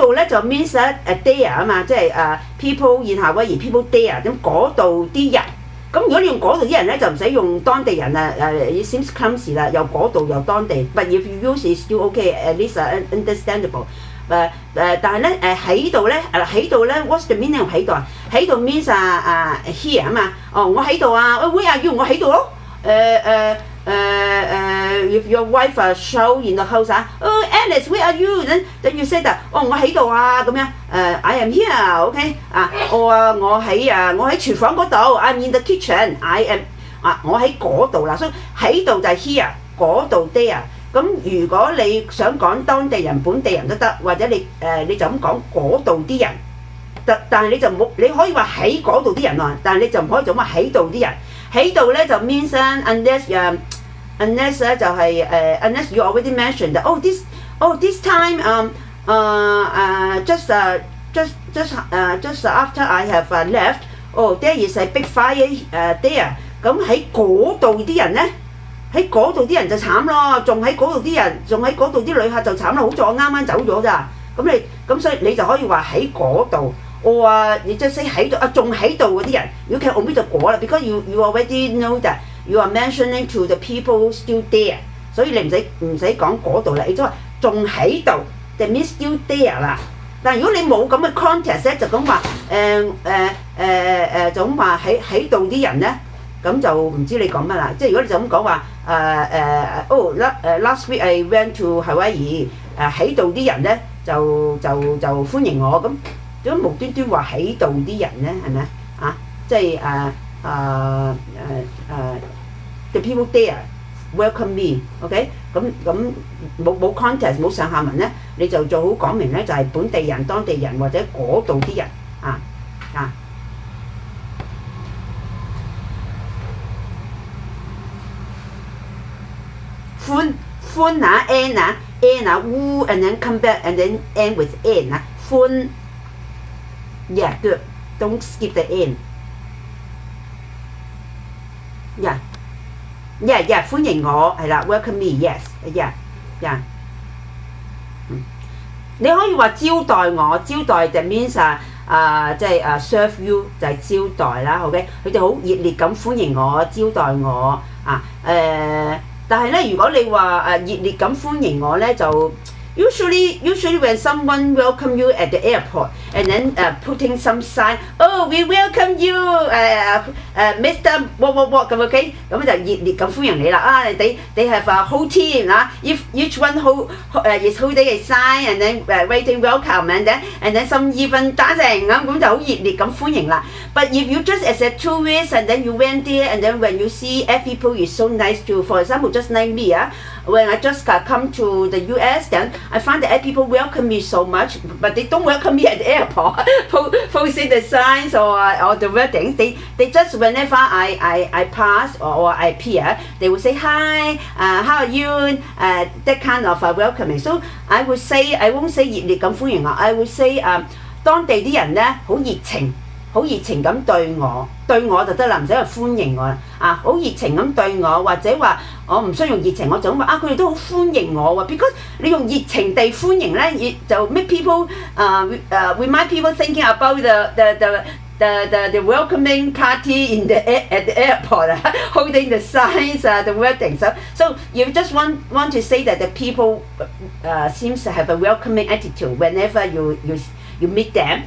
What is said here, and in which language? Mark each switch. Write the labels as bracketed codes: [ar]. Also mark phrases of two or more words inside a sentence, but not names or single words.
[yue] 度咧就 [en] means there [yue] 啊嘛，即係 [en] people in Hawaii people there [yue] 咁嗰度啲人。咁如果你用嗰度啲人咧，就唔使用當地人啊 [en] it seems clumsy [yue] 啦，又嗰度又當地。 [en] But if you use it still okay, at least understandable。 [yue] 但係咧喺度咧喺度咧 [en] what's the meaning [yue] 喺度啊？喺度 [en] means here [yue] 啊嘛。哦，我喺度啊 ， [en] where are you？ [yue] 我喺度咯。 [en] If your wife show in the house oh Alice where are you? Then you say that [yue] 哦我喺度啊咁樣 [en] I am here OK [yue] 我喺廚房嗰度 [en] I'm in the kitchen I am [yue] 我喺嗰度啦，所以喺度就係 [en] here [yue] 嗰度 [en] there。 [yue] 咁如果你想講當地人本地人都得，或者你就咁講嗰度啲人，但係你就冇你可以話喺嗰度啲人喎，但係你就唔可以就話喺度啲人。喺度咧就 [en] means unless [yue] 咧就係 [en] unless you already mentioned that this time just after I have left there is a big fire there。 [yue] 咁喺嗰度啲人咧，喺嗰度啲人就慘咯，仲喺嗰度啲人，仲喺嗰度啲旅客就慘咯，好在我啱啱走咗咋。咁所以你就可以話喺嗰度。你即係喺度仲喺度嗰啲人，如果佢 omit 咗嗰啦 ， [en] because you already know that you are mentioning to the people still there， [yue] 所以你唔使講嗰度啦，你即係話仲喺度 ， [en] that means still there [yue] 啦。但如果你冇咁嘅 context 咧，就咁話就咁話喺度啲人咧，咁就唔知你講乜啦。即係如果你就咁講話 [en] last week I went to Hawaii， [yue] 喺度啲人咧就歡迎我咁。點解無端端話喺度啲人咧？係咪啊？即係 [en] the people there welcome me， [yue] OK？咁冇 context 冇上下文咧，你就做好講明咧，就係本地人、當地人或者嗰度啲人歡 [en] n woo and then come back and then end with n [yue] 歡。 [en] Yeah, good. Don't skip the end. Yeah. [yue] 歡迎我係啦 ， [en] welcome me. Yes. Yeah. [yue] 你可以話招待我，招待就 [en] means 即係 serve you [yue] 就係招待啦。 [en] OK， [yue] 佢哋好熱烈咁歡迎我，招待我但係咧，如果你話熱烈咁歡迎我咧，就 [en] Usually when someone welcome you at the airport and then putting some sign, we welcome you, Mr. what 咁 OK， [yue] 咁就熱烈咁歡迎你啦。 [en] They have a whole team if each one is holding a sign and then waiting welcome and then some even dancing [yue] 咁就好熱烈咁歡迎啦。 [en] But if you just as a tourist and then you went there and then when you see people is so nice to, for example, just like me when I just come to the US, then I find that people welcome me so much, but they don't welcome me at the airport, posting the signs or the wordings. They just whenever I pass or I appear, they will say hi, how are you? That kind of welcoming. So I would say I won't say [yue] 熱烈咁歡迎我 [en] I would say [yue] 當地啲人咧好熱情。好熱情咁對我就得啦，唔使話歡迎我好熱情咁對我，或者話我唔需要用熱情，我就咁話佢哋都好歡迎我喎。Because 你用熱情地歡迎咧，就 [en] make people remind people thinking about the welcoming party at the airport holding the signs the wedding. So you just want to say that the people seems to have a welcoming attitude whenever you meet them.